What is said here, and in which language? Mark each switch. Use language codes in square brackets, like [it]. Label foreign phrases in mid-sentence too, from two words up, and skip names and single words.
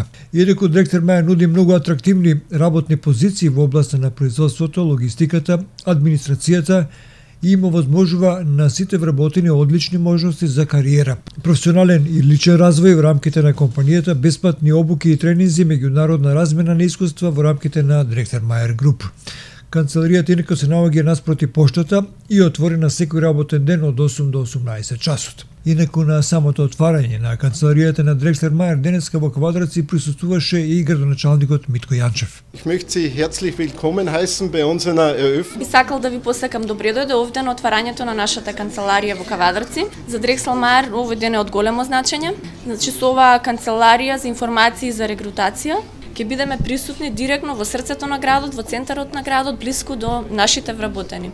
[mk] Иако Дрекслер Мајер нуди многу атрактивни работни позиции во областа на производството, логистиката, администрацијата и им овозможува на сите вработени одлични можности за кариера, професионален и личен развој во рамките на компанијата, бесплатни обуки и тренинзи, меѓународна размена на искуства во рамките на Дрекслер Мајер Груп. Канцеларијата инаку се наоѓа наспроти поштата и отворена секој работен ден од 8 до 18 часот. Инаку на самото отварање на канцеларијата на Дрекслер Мајер денеска во Кавадарци присуствуваше и градоначалникот Митко Јанчев. [de] Ich möchte Sie herzlich willkommen heißen bei unserer Eröffnung. [mk] Би сакал да ви посакам добре дојде овде на отварањето на нашата канцеларија во Кавадарци. За Дрекслер Мајер овој ден е од големо значење. Значи со оваа канцеларија за информации за регрутација ќе бидеме присутни директно во срцето на градот, во центарот на градот, блиску до нашите вработени.